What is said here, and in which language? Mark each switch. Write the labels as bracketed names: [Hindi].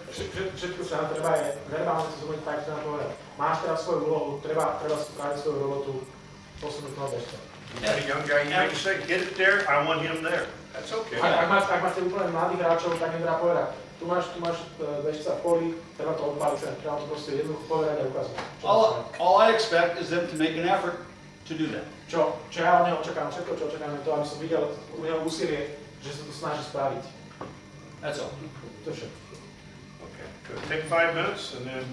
[Slovak] Čiže všetko sa treba je verbálne sa zobuť tak, čo nám povedať. Máš teraz svoju úlohu, treba spraviť svoju robotu, posunúť toho bežca. [English] You got a young guy, you may say, get it there, I want him there. That's okay. [Slovak] Ak máte úplne mladých hráčov, tak im treba povedať, tu máš bežca v poli, treba to odpáliť sa, treba to proste jednoducho povedať a ukázať. [English] all I expect is them to make an effort to do that. [Slovak] Čo ja od neho očakám, všetko, čo očakám, je to, aby som videl u neho úsilie, že sa to snaží spraviť. [English] That's all. [Slovak] To je všetko. [English] Okay, good. Take 5 minutes and then.